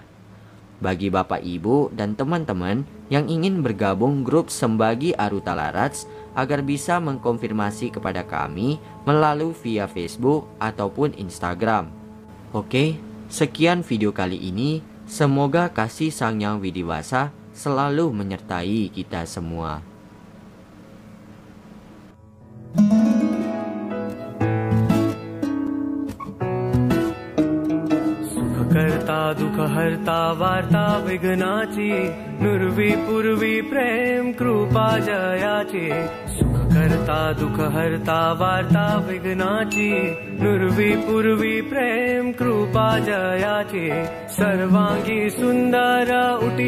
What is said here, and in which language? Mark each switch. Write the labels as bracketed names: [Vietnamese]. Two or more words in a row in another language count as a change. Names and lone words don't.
[Indonesian] Bagi Bapak Ibu dan teman-teman yang ingin bergabung grup Sembagi Arutala Rats agar bisa mengkonfirmasi kepada kami melalui via Facebook ataupun Instagram. Oke, sekian video kali ini. Semoga kasih Sang Yang Widiwasa selalu menyertai kita semua. [Marathi] करता दुःख हरता वार्ता विघ्नाची नुरवी पूर्वी प्रेम कृपा जयाची सुख करता दुःख हरता वार्ता विघ्नाची नुरवी पूर्वी प्रेम कृपा जयाची सर्वांगी सुंदर उटी